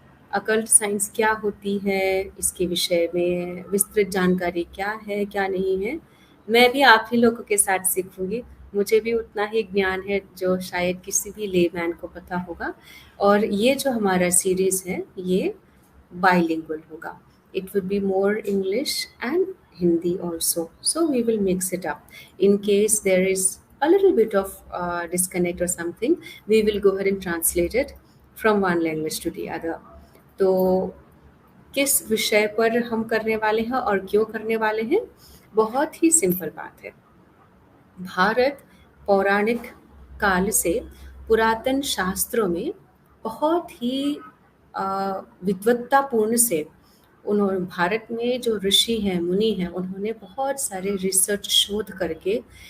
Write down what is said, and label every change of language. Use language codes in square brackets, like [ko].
[hi] Occult science क्या होती है, इसके विषय में विस्तृत जानकारी क्या है क्या नहीं है, मैं भी आप ही लोगों के साथ सीखूंगी। मुझे भी उतना ही ज्ञान है जो शायद किसी भी लेमैन को पता होगा। और ये जो हमारा सीरीज है ये बाइलिंगुअल होगा। [en] It would be more English and Hindi also. So we will mix it up. In case there is a little bit of disconnect or something, we will go ahead and translate it from one language to the other. [hi] तो किस विषय पर हम करने वाले हैं और क्यों करने वाले हैं, बहुत ही सिंपल बात है। भारत पौराणिक काल से पुरातन शास्त्रों में बहुत ही विद्वत्तापूर्ण से उन्होंने भारत में जो ऋषि हैं मुनि हैं उन्होंने बहुत सारे रिसर्च शोध करके